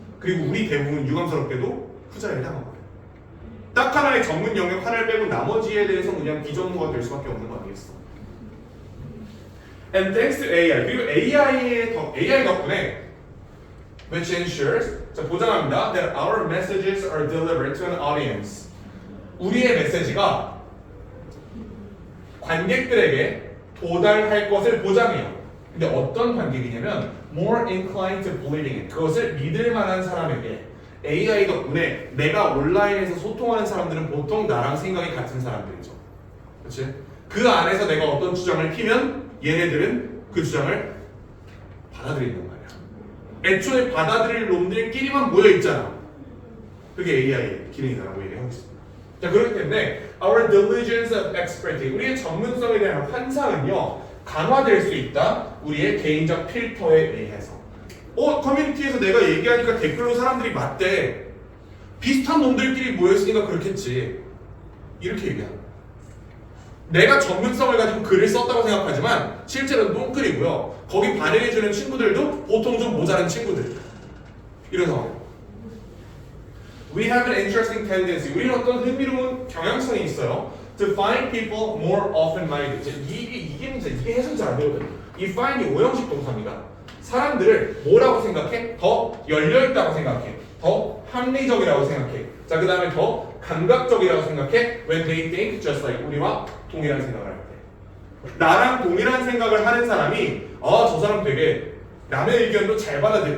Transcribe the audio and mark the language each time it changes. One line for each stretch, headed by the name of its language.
Korean: 그리고 우리 대부분 유감스럽게도 후자에 해당한 거예요. 딱 하나의 전문 영역 하나를 빼고 나머지에 대해서 그냥 비전문가가 될 수밖에 없는 거 아니겠어.
English: And thanks to AI.
Korean: 그리고 AI 덕분에
English: which ensures
Korean: 자 보장합니다.
English: that our messages are delivered to an audience.
Korean: 우리의 메시지가 관객들에게 도달할 것을 보장해요. 근데 어떤 관객이냐면
English: more inclined to believing it.
Korean: 그것을 믿을 만한 사람에게 AI 덕분에 내가 온라인에서 소통하는 사람들은 보통 나랑 생각이 같은 사람들이죠. 그렇지? 그 안에서 내가 어떤 주장을 피면 얘네들은 그 주장을 받아들인단 말이야. 애초에 받아들일 놈들끼리만 모여있잖아. 그게 AI의 기능이다라고 얘기하고 있습니다. 자, 그렇기 때문에
English: our diligence of expertise,
Korean: 우리의 전문성에 대한 환상은요 강화될 수 있다. 우리의 개인적 필터에 의해서. 커뮤니티에서 내가 얘기하니까 댓글로 사람들이 맞대. 비슷한 놈들끼리 모였으니까 그렇겠지. 이렇게 얘기합니다. 내가 전문성을 가지고 글을 썼다고 생각하지만 실제로는 똥글이고요. 거기 반응해주는 친구들도 보통 좀 모자란 친구들.
English: 이래서 We have an interesting tendency.
Korean: 우리는 어떤 흥미로운 경향성이 있어요.
English: To find people more open-minded.
Korean: 이게 문제. 이게 해석이 잘 안 되거든. 이 find이 오형식 동사입니다. 사람들을 뭐라고 생각해? 더 열려있다고 생각해. 더 합리적이라고 생각해. 자, 그 다음에 더 감각적이라고 생각해.
English: When they think just like
Korean: 우리와 동일한 생각을 할 때. 나랑 동일한 생각을 하는 사람이 저 사람 되게 남의 의견도 잘 받아들여.